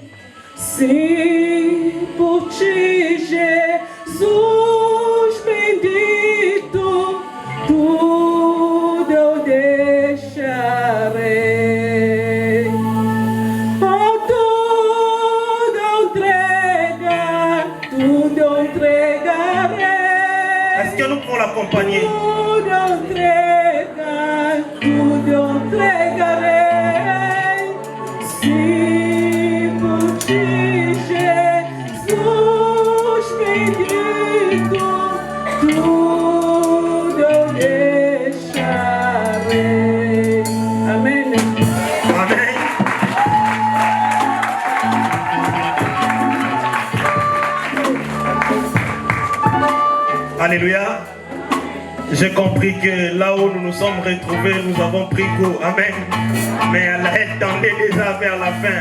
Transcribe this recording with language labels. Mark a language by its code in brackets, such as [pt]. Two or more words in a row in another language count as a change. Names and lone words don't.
[pt] Sim, por ti, Jesus bendito, tudo eu deixarei. Oh, tudo eu entregarei. [fr] Est-ce que nous pouvons l'accompagner? [pt] Tudo eu entregarei. Sim, por ti, Jesus bendito, tudo eu deixarei. Amém. [fr] Amen. Alléluia. J'ai compris que là où nous nous sommes retrouvés, nous avons pris goût. Amen. Mais elle tendait déjà vers la fin.